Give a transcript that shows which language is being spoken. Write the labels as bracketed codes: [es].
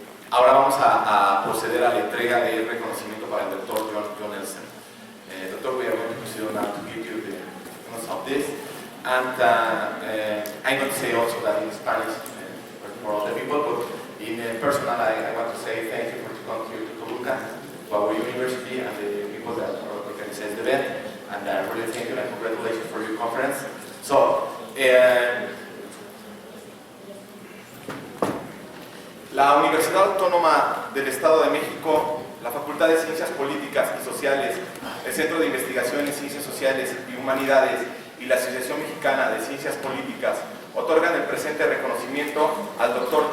[es] Ahora vamos a proceder a la entrega del reconocimiento para el doctor John Elster. [en] Doctor, we are going to proceed now to give you the honors of this. And I'm going to say also that in Spanish for all the people, but in personal, I want to say thank you for coming here to Toluca, to our university, and the people that organize the event. And really thank you and congratulations for your conference. [es] So, la Universidad Autónoma del Estado de México, la Facultad de Ciencias Políticas y Sociales, el Centro de Investigación en Ciencias Sociales y Humanidades y la Asociación Mexicana de Ciencias Políticas otorgan el presente reconocimiento al Dr.